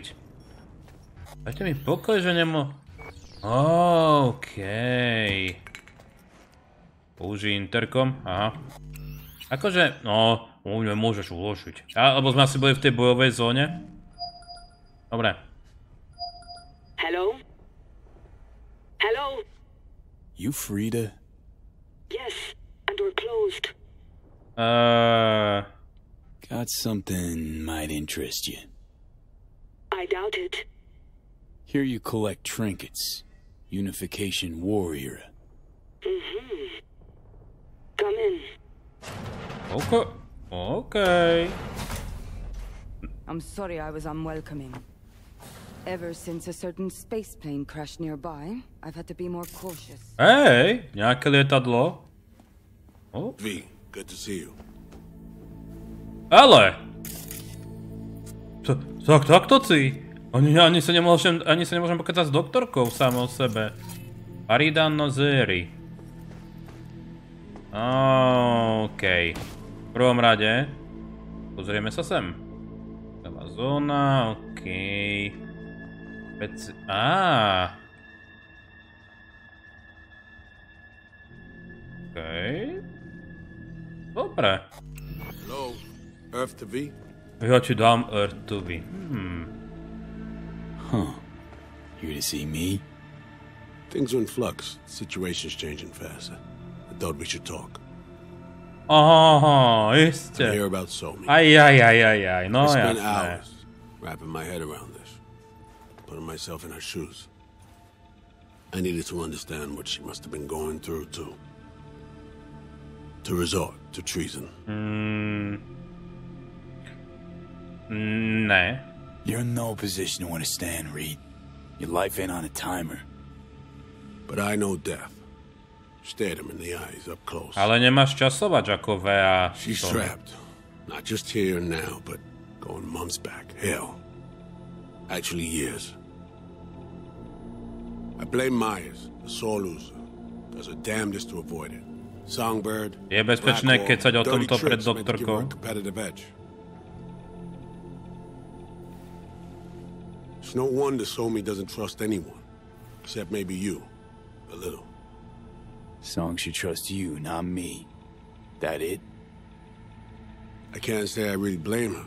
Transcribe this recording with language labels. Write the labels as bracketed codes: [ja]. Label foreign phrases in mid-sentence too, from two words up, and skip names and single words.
[sk] Dajte mi pokoj, že OK. Použij interkom, aha. Akože, no, môžeš uložiť. Alebo sme asi boli v tej bojovej zóne. Dobre. [en] Hello? You Frida? Yes, and we're closed. Got something might interest you. I doubt it. Here you collect trinkets. Unification war era. Come in. Okay. I'm sorry I was unwelcoming. Ever since a certain space plane crashed nearby, I've had to be more cautious. [sk] Hej, nejaké lietadlo. [en] V, good to see you. [sk] Ale! Takto si? Ani sa nemôžem pokecať s doktorkou sám o sebe. Aridan Nozeri. OK. V prvom rade pozrieme sa sem. Nová zóna, OK. OK. Dobre. [en] Hello, Earth to V? [sk] Ja ti dám [en] Earth to V. Huh. Here to see me? Things are in flux. Situation's changing fast. I thought we should talk. [sk] Aha, iste. [en] I hear about Somi. [sk] Aj, no [en] I spent [sk] jasné. [en] hours wrapping my head around this, putting myself in her shoes. I needed to understand what she must have been going through to resort to treason. [sk] Ne. [en] You're in no position to understand, Reed. Your life ain't on a timer. But I know death. Stared him in the eyes up close. [sk] Ale nemáš časovať ako Vea. [en] She's trapped. Not just here and now, but going months back. Hell. Actually years. I blame Myers, the sore loser. Does her damnedest to avoid it. Songbird. [sk] Je bezpečné kecať o tomto pred doktorkou. [en] It's no wonder Somi doesn't trust anyone. Except maybe you. A little. Song should trust you, not me. That it? I can't say I really blame her.